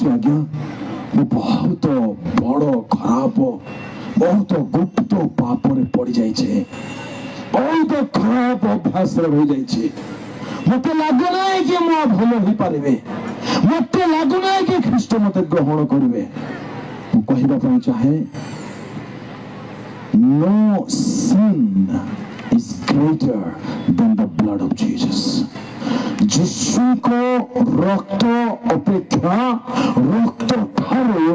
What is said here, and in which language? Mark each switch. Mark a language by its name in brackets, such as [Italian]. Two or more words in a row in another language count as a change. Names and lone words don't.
[Odia] ଆଜ୍ଞା ମୁଁ ବହୁତ ବଡ ଖରାପ, ବହୁତ ଗୁପ୍ତ ପାପରେ ପଡିଯାଇଛି, ବହୁତ ଖରାପ ଅଭ୍ୟାସରେ ରହିଯାଇଛି, ମତେ ଲାଗୁନାହିଁ କି ମୁଁ ଭଲ ହେଇପାରିବି, ମତେ ଲାଗୁନାହିଁ କି ଖ୍ରୀଷ୍ଟ ମତେ ଗ୍ରହଣ କରିବେ, ମୁଁ କହିବା ପାଇଁ ଚାହେଁ, [English] no sin is greater than the blood of Jesus. [Odia] ଯୀଶୁଙ୍କ ରକ୍ତ ଅପେକ୍ଷା ରକ୍ତ ଠାରୁ